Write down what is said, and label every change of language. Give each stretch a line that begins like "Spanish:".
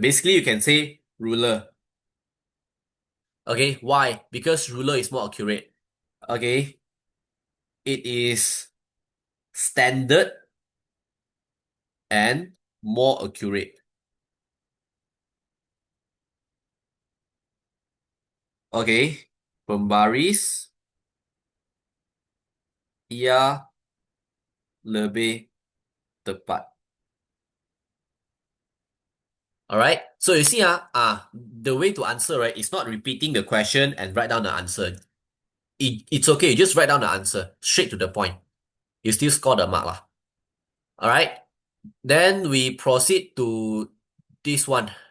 English: Basically, you can say ruler. Okay, why? Because ruler is more accurate. Okay, it is standard and more accurate.
Malay: Okay, pembaris ia lebih tepat.
English: Alright, so you see the way to answer, right, is not repeating the question and write down the answer. It's okay, you just write down the answer, straight to the point. You still score the mark lah. Alright, then we proceed to this one.